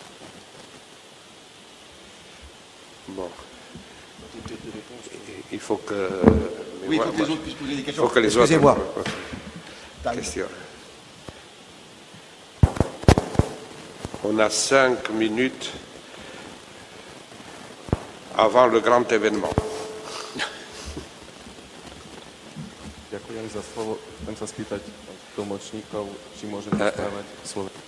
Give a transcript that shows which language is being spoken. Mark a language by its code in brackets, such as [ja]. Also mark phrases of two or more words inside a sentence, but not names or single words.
[fr] Bon. Il faut que... Oui, il faut que les autres puissent poser des questions. Il faut que les Excusez-moi. Question. On a 5 minutes avant le grand événement. [sk] Ďakujem za slovo. Chcem sa spýtať tlmočníkov, či môžem rozprávať slovo.